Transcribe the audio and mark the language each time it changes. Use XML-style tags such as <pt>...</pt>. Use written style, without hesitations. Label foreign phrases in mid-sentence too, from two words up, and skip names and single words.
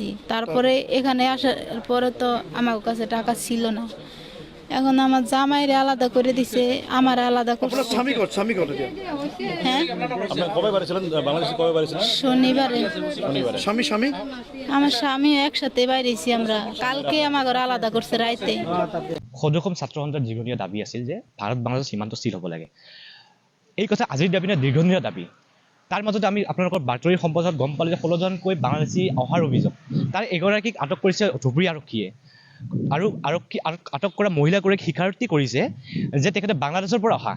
<bn>তারপরে এখানে আসার পরে তো আমার কাছে টাকা ছিল না। এখন আমার জামাইরে আলাদা করে দিছে, আমার আলাদা করছে। হ্যাঁ, শনিবারে। আমার স্বামী একসাথে বাইরেছি আমরা, কালকে আমার আলাদা করছে রাইতে।</bn> <as>সদস্য ছাত্ৰ সন্থাৰ দীৰ্ঘদিনীয়া দাবী আছিল যে ভাৰত বাংলাদেশ সীমান্ত স্থিৰ হ'ব লাগে। এই কথা আজিৰ দাবী নহয়, দীৰ্ঘদিনীয়া দাবী। তাৰ মাজতে আমি আপোনালোকৰ বাতৰি সম্প্ৰচাৰত গম পালোঁ যে 16জনকৈ বাংলাদেশী অহাৰ অভিযোগ। তাৰ এগৰাকীক আটক কৰিছে ধুবুৰী আৰক্ষীয়ে, আৰু আটক কৰা মহিলাগৰাকীক স্বীকাৰোক্তি কৰিছে যে তেখেতে বাংলাদেশৰ পৰা অহা।</as>